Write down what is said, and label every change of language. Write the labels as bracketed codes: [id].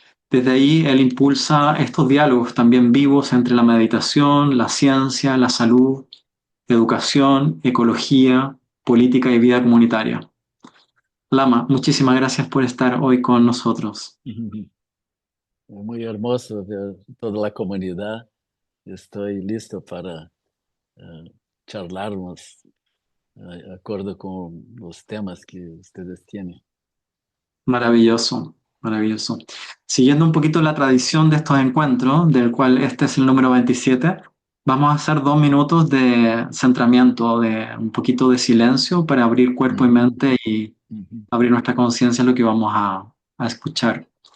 [es] Desde ahí él impulsa estos diálogos también vivos entre la meditación, la ciencia, la salud, educación, ecología, política y vida comunitaria. Lama, muchísimas gracias por estar hoy con nosotros. Uhum. [pt] É muito [es] hermoso [pt] ver toda a comunidade. Estou [es] listo para charlarmos [pt] de acordo com os temas que vocês têm. [es] Maravilloso, maravilloso. Siguiendo un poquito la tradición de estos encuentros, del cual este es el número 27, vamos a hacer 2 minutos de centramiento, de un poquito de silencio para abrir cuerpo y Uhum. mente y Uhum. abrir nuestra conciencia en lo que vamos a escuchar.